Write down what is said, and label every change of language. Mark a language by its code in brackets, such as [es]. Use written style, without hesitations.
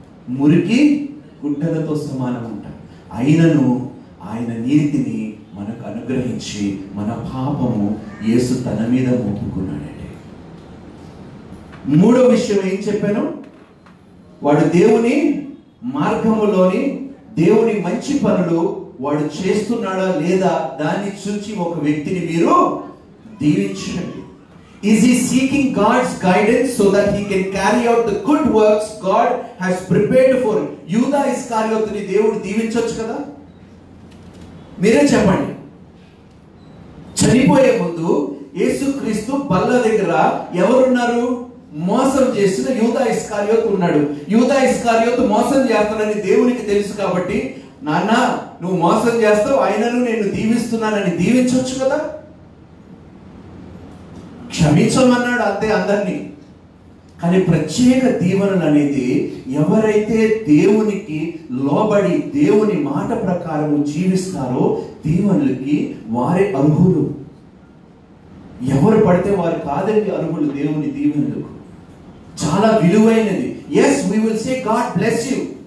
[te] మురికి గుడ్డలతో సమానం అంట. అయినను ఆయన నీతిని మనకు అనుగ్రహించి మన పాపము యేసు తన మీద మోపుకున్నాడండి. మూడో విషయం ఏం చెప్పాను? వాడు దేవుని మార్గములోని దేవుని మంచి పనులు వాడు చేస్తున్నాడా లేదా దాన్ని చూచి ఒక వ్యక్తిని మీరు దీవించండి. [en] Is he seeking God's guidance so that he can carry out the good works God has prepared for him? [te] యూదా ఇస్కారియోతుని దేవుడు దీవించొచ్చు కదా? మీరే చెప్పండి. చనిపోయే ముందు యేసుక్రీస్తు బల్ల దగ్గర ఎవరున్నారు? మోసం చేసిన యూదా ఇస్కారియోతు ఉన్నాడు. యూదా ఇస్కారియోతు మోసం చేస్తానని దేవునికి తెలుసు కాబట్టి, నాన్న నువ్వు మోసం చేస్తావు, ఆయనను నేను దీవిస్తున్నానని దీవించవచ్చు కదా? క్షమించమన్నాడు అంతే అందరినీ. కానీ ప్రత్యేక దీవెనలు అనేది ఎవరైతే దేవునికి లోబడి దేవుని మాట ప్రకారము జీవిస్తారో దీవెనలకి వారే అర్హులు. ఎవరు పడితే వారు కాదండి అర్హులు దేవుని దీవెనలకు. చాలా విలువైనది. [en] Yes, we will say God bless you.